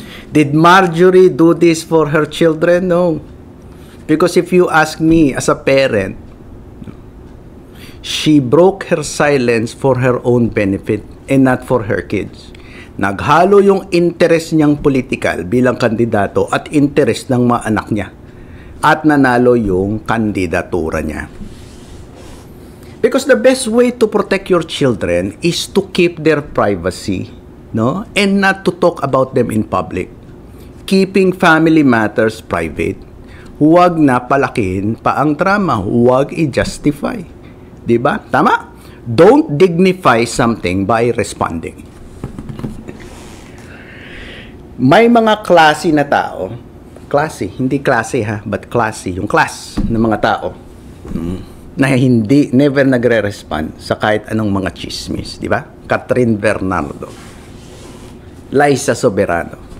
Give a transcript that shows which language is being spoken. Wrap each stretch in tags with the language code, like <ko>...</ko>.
<en>Did Marjorie do this for her children? No. Because if you ask me as a parent, she broke her silence for her own benefit and not for her kids.</en> <tl>Naghalo yung interest niyang politikal bilang kandidato at interest ng mga anak niya. At nanalo yung kandidatura niya.</tl> <en>Because the best way to protect your children is to keep their privacy, and not to talk about them in public. Keeping family matters private.</en> <tl>Huwag na palakihin pa ang drama. Huwag i-justify. Diba? Tama?</tl> <en>Don't dignify something by responding.</en> <tl>May mga klase na tao, klase, hindi klase but klase, yung class ng mga tao, na never nagre-respond sa kahit anong mga chismis, di ba? Catherine Bernardo, Liza Soberano,</tl>